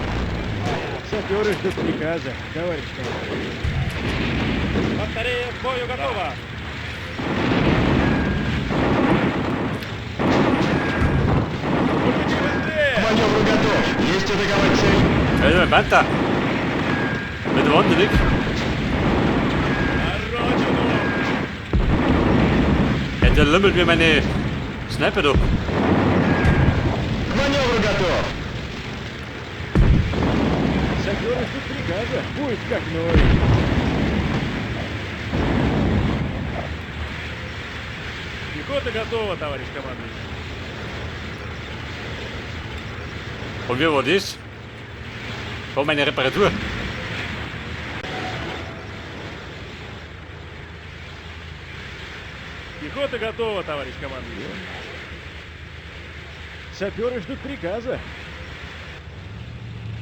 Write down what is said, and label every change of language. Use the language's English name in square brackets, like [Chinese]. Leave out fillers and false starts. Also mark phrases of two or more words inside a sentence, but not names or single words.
[Russian] Саперы ждут приказа, товарищ командующий. Батарея к бою готова. К маневру готов. Есть атаковать цель. [German] Also mein Panther. Mit der Wand nicht. [Russian] На родину! [German] Ja, der lümmelt mir meine Sniper da. [Russian] К маневру готов. Саперы ждут приказа. Будет как новый. Пехота готова, товарищ командующий. [German] Und wie war das? War meine Reparatur. [Russian] Пехота готова, товарищ командующий. Саперы ждут приказа.